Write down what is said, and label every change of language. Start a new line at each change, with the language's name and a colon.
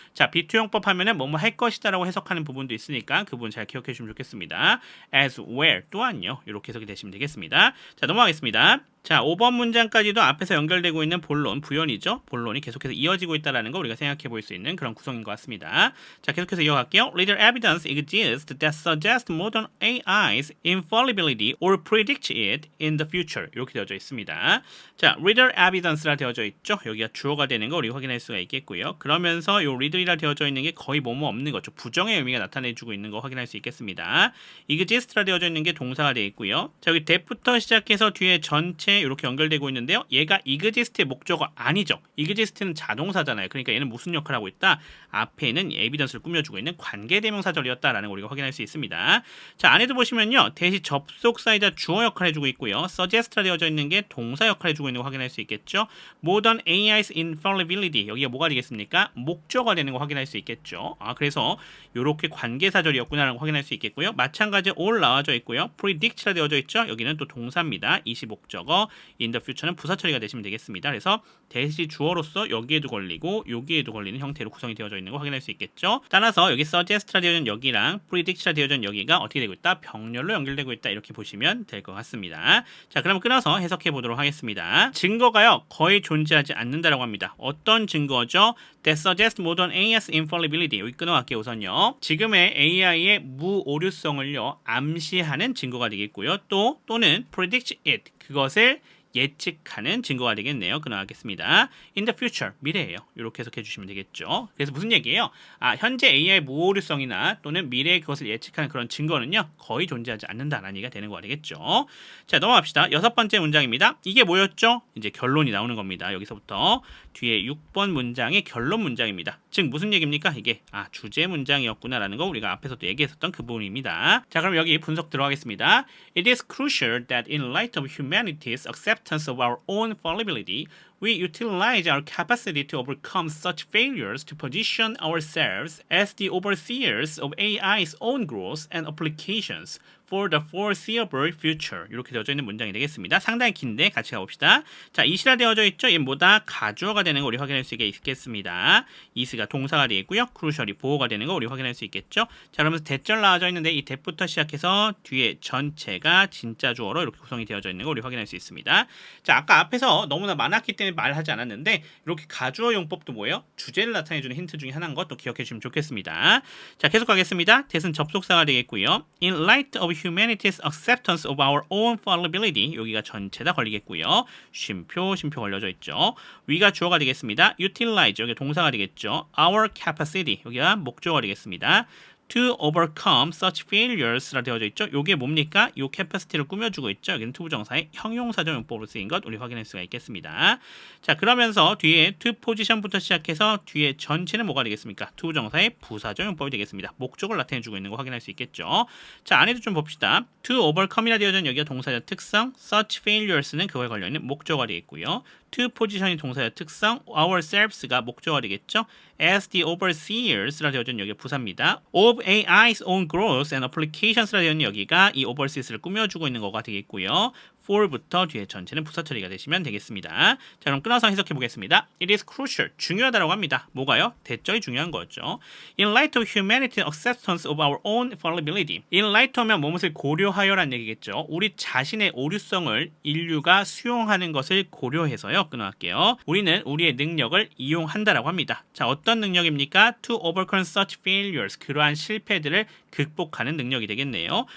Korean: 자, 비투용법 하면은 뭐뭐 할 것이다 라고 해석하는 부분도 있으니까 그 부분 잘 기억해 주시면 좋겠습니다. as well 또한요. 이렇게 해석이 되시면 되겠습니다. 자, 넘어가겠습니다. 자, 5번 문장까지도 앞에서 연결되고 있는 본론, 부연이죠. 본론이 계속해서 이어지고 있다는 거 우리가 생각해 볼 수 있는 그런 구성인 것 같습니다. 자, 계속해서 이어갈게요.
English: Little evidence exists that suggests modern AI's infallibility or predicts it in the future.
Korean: 이렇게 되어져 있습니다. 자, little evidence라 되어져 있죠. 여기가 주어가 되는 거 우리가 확인할 수가 있겠고요. 그러면서 이 little이라 되어져 있는 게 거의 뭐뭐 없는 거죠. 부정의 의미가 나타내주고 있는 거 확인할 수 있겠습니다. exist라 되어져 있는 게 동사가 되어 있고요. 자, 여기 that부터 시작해서 뒤에 전체 이렇게 연결되고 있는데요. 얘가 exist의 목적어 아니죠. exist는 자동사잖아요. 그러니까 얘는 무슨 역할을 하고 있다? 앞에 있는 에비던스를 꾸며주고 있는 관계대명사절이었다라는 걸 우리가 확인할 수 있습니다. 자, 안에도 보시면요. 대시 접속사이자 주어 역할을 해주고 있고요. suggest라 되어져 있는 게 동사 역할을 해주고 있는 거 확인할 수 있겠죠.
English: Modern AI's infallibility.
Korean: 여기가 뭐가 되겠습니까? 목적어가 되는 거 확인할 수 있겠죠. 그래서 이렇게 관계사절이었구나라는 거 확인할 수 있겠고요. 마찬가지로 all 나와져 있고요. predict라 되어져 있죠. 여기는 또 동사입니다. 이시 목적어. in the future는 부사 처리가 되시면 되겠습니다. 그래서 대시 주어로서 여기에도 걸리고 여기에도 걸리는 형태로 구성이 되어져 있는 거 확인할 수 있겠죠. 따라서 여기 suggest라 되어져 있는 여기랑 predict라 되어져 있는 여기가 어떻게 되고 있다? 병렬로 연결되고 있다. 이렇게 보시면 될 것 같습니다. 자, 그럼 끊어서 해석해 보도록 하겠습니다. 증거가요. 거의 존재하지 않는다라고 합니다. 어떤 증거죠?
English: That suggests modern AI's infallibility.
Korean: 여기 끊어갈게요. 우선요. 지금의 AI의 무오류성을요. 암시하는 증거가 되겠고요. 또는
English: predict it.
Korean: 그것을 예측하는 증거가 되겠네요. 끊어가겠습니다.
English: In the future,
Korean: 미래예요. 이렇게 해석해 주시면 되겠죠. 그래서 무슨 얘기예요? 현재 AI 무오류성이나 또는 미래의 그것을 예측하는 그런 증거는요. 거의 존재하지 않는다라는 얘기가 되는 거가 되겠죠. 자, 넘어갑시다. 6번째 문장입니다. 이게 뭐였죠? 이제 결론이 나오는 겁니다. 여기서부터 뒤에 6번 문장의 결론 문장입니다. 즉 무슨 얘기입니까? 이게 주제 문장이었구나라는 거 우리가 앞에서도 얘기했었던 그 부분입니다. 자, 그럼 여기 분석 들어가겠습니다.
English: It is crucial that in light of humanity's acceptance of our own fallibility, We utilize our capacity to overcome such failures to position ourselves as the overseers of AI's own growth and applications for the foreseeable future.
Korean: 이렇게 되어져 있는 문장이 되겠습니다. 상당히 긴데 같이 가봅시다. 자, 이시라 되어져 있죠? 얘 뭐다? 가주어가 되는 거 우리 확인할 수 있겠습니다. 이스가 동사가 되겠고요. 크루셜이 보호가 되는 거 우리 확인할 수 있겠죠? 자, 그러면서 대절 나와져 있는데 이 대부터 시작해서 뒤에 전체가 진짜 주어로 이렇게 구성이 되어져 있는 거 우리 확인할 수 있습니다. 자, 아까 앞에서 너무나 많았기 때문에 말하지 않았는데 이렇게 가주어 용법도 뭐예요? 주제를 나타내주는 힌트 중에 하나인 것도 기억해 주시면 좋겠습니다. 자, 계속 가겠습니다. 대은 접속사가 되겠고요.
English: In light of humanity's acceptance of our own fallibility,
Korean: 여기가 전체다 걸리겠고요. 쉼표 걸려져 있죠. we가 주어가 되겠습니다. utilize, 여기 동사가 되겠죠. our capacity, 여기가 목적어가 되겠습니다.
English: to overcome such failures
Korean: 라 되어져 있죠. 요게 뭡니까? 요 capacity를 꾸며주고 있죠. 여기는 투부정사의 형용사적 용법으로 쓰인 것 우리 확인할 수가 있겠습니다. 자, 그러면서 뒤에 to position부터 시작해서 뒤에 전체는 뭐가 되겠습니까? 투부정사의 부사적 용법이 되겠습니다. 목적을 나타내주고 있는 거 확인할 수 있겠죠. 자, 안에도 좀 봅시다. to overcome이라 되어져 있는 여기가 동사적 특성, such failures는 그거에 걸려있는 목적어가 되겠고요. to position이 동사의 특성, ourselves가 목적어가 되겠죠. as the overseers라 되어져 있는 여기가 부사입니다.
English: of AI's own growth and applications
Korean: 라 되어 있는 여기가 이 overseers를 꾸며주고 있는 거가 되겠고요. for부터 뒤에 전체는 부사 처리가 되시면 되겠습니다. 자, 그럼 끊어서 해석해 보겠습니다.
English: It is crucial.
Korean: 중요하다라고 합니다. 뭐가요? 대절이 중요한 거죠.
English: In light of humanity's acceptance of our own fallibility.
Korean: In light 하면 무엇을 고려하여란 얘기겠죠. 우리 자신의 오류성을 인류가 수용하는 것을 고려해서요. 끊어갈게요. 우리는 우리의 능력을 이용한다라고 합니다. 자, 어떤 능력입니까?
English: To overcome such failures.
Korean: 그러한 실패들을 극복하는 능력이 되겠네요.